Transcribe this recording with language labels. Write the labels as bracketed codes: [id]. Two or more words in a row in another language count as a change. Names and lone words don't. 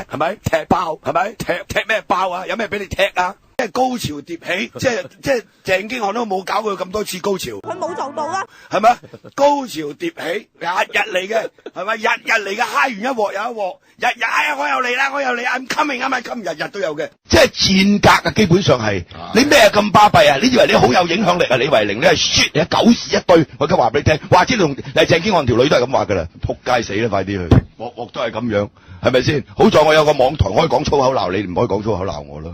[yue] 係咪？踢爆係咪？踢咩爆啊？有咩俾你踢啊？即係高潮迭起，即係鄭經翰都冇搞過咁多次高潮，佢冇做到啦，係咪？高潮迭起，日日嚟嘅，係咪？日日嚟嘅，嗨完一鑊又一鑊，日日哎呀我又嚟啦，我又嚟 ， [en] I'm coming， I'm coming， [yue] 日日都有嘅，即係賤格啊！基本上係你咩咁巴閉啊？你以為你好有影響力啊？李慧玲你係 shit，你狗屎一堆，我而家話俾你聽，或者同鄭經翰條女都係咁話噶啦，仆街死啦！快啲去，鑊都係咁樣，係咪先？好在我有個網台可以講粗口鬧你，唔可以講粗口鬧我咯。